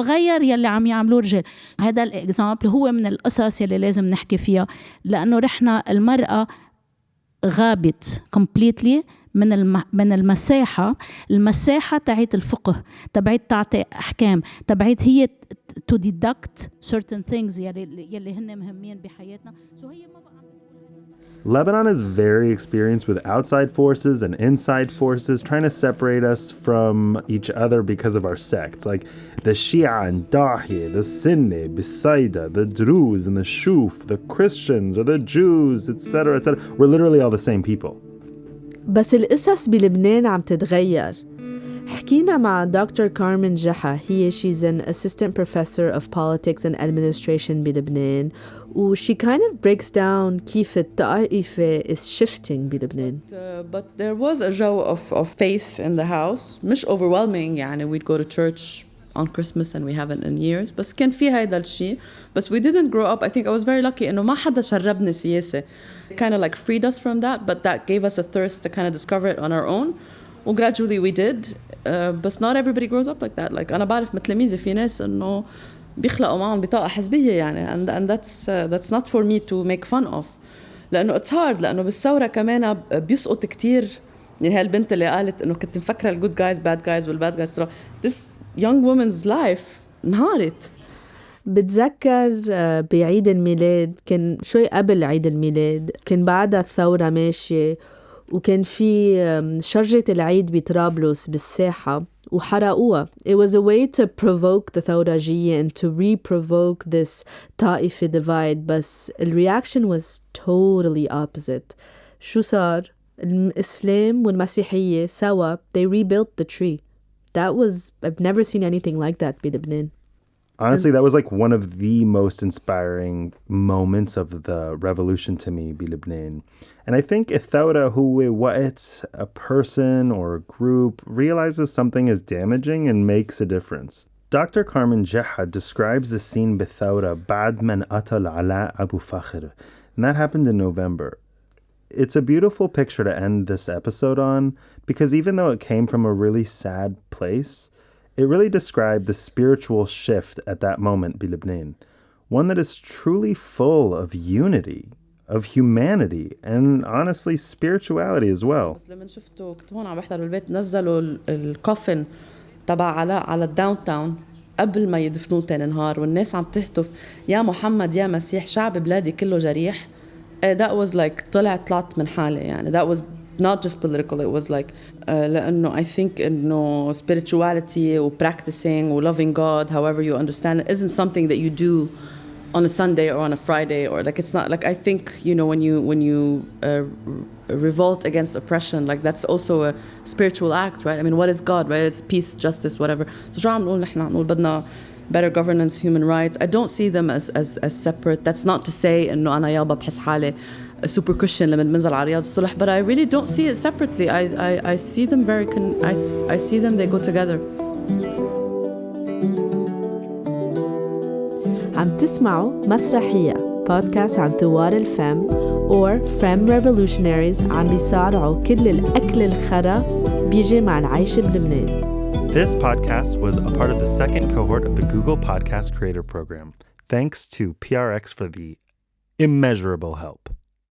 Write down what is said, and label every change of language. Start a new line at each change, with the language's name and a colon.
Arabic: غير يلي عم يعملوه الرجال. هذا الإكزامبل هو من القصص يلي لازم نحكي فيها، لأنه رحنا المرأة غابت completely من المساحة تاعت الفقه، تبعت تعطي أحكام، تبعت هي
English: to deduct certain things
Arabic: يلي هن مهمين بحياتنا. هي ما بقى
English: Lebanon is very experienced with outside forces and inside forces trying to separate us from each other because of our sects. Like the Shia and Dahi, the Sunni, Bisaida, the Druze and the Shuf, the Christians or the Jews, etc., etc. We're literally all the same people.
Arabic: بس القصص بلبنان عم تتغير. حكينا مع دكتور كارمن جحا،
English: she's an assistant professor of politics and administration بلبنان، و she kind of breaks down
Arabic: كيف الطائفة
English: is shifting بلبنان. But there was a جو of faith in the house، مش overwhelming يعني we'd go to church on Christmas and we haven't in years،
Arabic: بس كان في هيدا الشيء.
English: بس we didn't grow up. I think I was very lucky
Arabic: إنه ما حدا شربني سياسة.
English: It kind of like freed us from that, but that gave us a thirst to kind of discover it on our own. And gradually we did. But not everybody grows up like that.
Arabic: Like أنا بعرف مثل في ناس إنه بيخلقوا معهم بطاقة حزبية يعني
English: and that's not for me to make fun of.
Arabic: لأنه
English: it's hard،
Arabic: لأنه بالثورة كمان بيسقط كتير. يعني هالبنت اللي قالت إنه كنت مفكرة ال
English: good guys bad guys
Arabic: والbad guys
English: this young woman's life
Arabic: انهارت. بتذكر بعيد الميلاد، كان شوي قبل عيد الميلاد، كان بعدها الثورة ماشية، وكان في شجرة العيد بطرابلس بالساحة وحرقوها.
English: It was a way to provoke the ثورجية and to re-provoke this طائفة divide. بس الreaction was totally opposite.
Arabic: شو صار؟ الإسلام والمسيحية سوا
English: they rebuilt the tree. That was, I've never seen anything like that بلبنان. Honestly, that was like one of the most inspiring moments of the revolution to me بلبنان. And I think
Arabic: الثورة هو وقت
English: a person or a group realizes something is damaging and makes a difference. Dr.
Arabic: Carmen Jeha
English: describes the scene
Arabic: بالثورة بعد من قتل علاء أبو فخر.
English: And that happened in November. It's a beautiful picture to end this episode on, because even though it came from a really sad place, it really described the spiritual shift at that moment بلبنان. One that is truly full of unity, of humanity, and honestly spirituality as well.
Arabic: بس لما شفته كنت هون عم بحضر بالبيت نزلوا الكوفن تبع على الداون تاون قبل ما يدفنوه تاني نهار، والناس عم تهتف يا محمد يا مسيح شعب بلادي كله جريح.
English: That was like
Arabic: طلعت من حالي يعني.
English: That was not just political, it was like لأنه I think إنه spirituality و practicing و loving God however you understand it isn't something that you do on a Sunday or on a Friday, or like it's not like, I think, you know, when you revolt against oppression, like that's also a spiritual act, right? I mean, what is God, right? It's peace, justice, whatever.
Arabic: So شو عم نقول نحن؟ عم نقول بدنا
English: better governance, human rights. I don't see them as separate. That's not to say
Arabic: إنه أنا يابا بحس حالي
English: super Christian
Arabic: لما بنزل على رياض الصلح,
English: but I really don't see it separately. I see them very I see them, they go together.
Arabic: عم تسمعوا مسرحية بودكاست عن ثوار الفم
English: or femme revolutionaries
Arabic: عم بيصارعوا كل الأكل الخرا بيجي مع العيش بلبنان.
English: This podcast was a part of the second cohort of the Google Podcast Creator Program. Thanks to PRX for the immeasurable help.